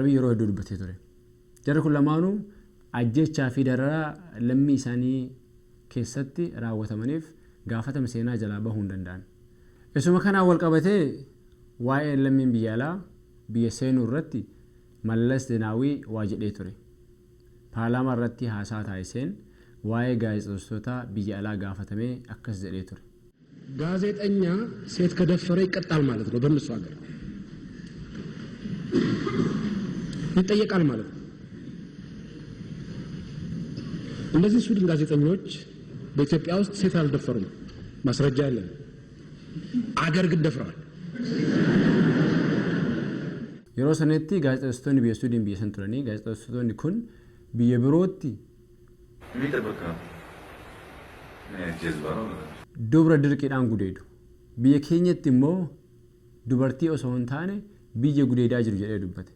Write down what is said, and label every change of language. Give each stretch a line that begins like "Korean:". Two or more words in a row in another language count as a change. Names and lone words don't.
Oromo: Abiy yeroo hedduu dubbatee ture. Jarri kun lamaanuu ajjechaa fi dararaa lammii isaanii keessatti raawwatamaniif gaafatama seenaa jalaa bahuu hin danda'an. Isuma kanaan wal qabatee waa'ee lammiin biyya alaa biyya seenuu irratti Mallas Zeenaawii waa jedhee ture. Paarlaamaa irratti haasaa taasiseen waa'ee gaazexeessitoota biyya alaa gaafatamee akkas jedhee ture.
Amharic: ጋዜጠኛ ሴት ከደፈረ ይቀጣል ማለት ነው። በእነሱ ሀገር ይጠየቃል ማለት ነው። እነዚህ ሱዳን ጋዜጠኞች በኢትዮጵያ ውስጥ ሴት አልደፈሩም፣ ማስረጃ የለም። አገር ግን ደፍረዋል።
Oromo: yeroo sanatti gaazexeessitoonni biyya Suudaan biyya san turanii gaazexeessitoonni kun biyya birootti dubra dirqiidhaan gudeedu. Biyya keenyatti immoo dubartii osoo hin taane biyya gudeedaa jiru jedhee dubbate.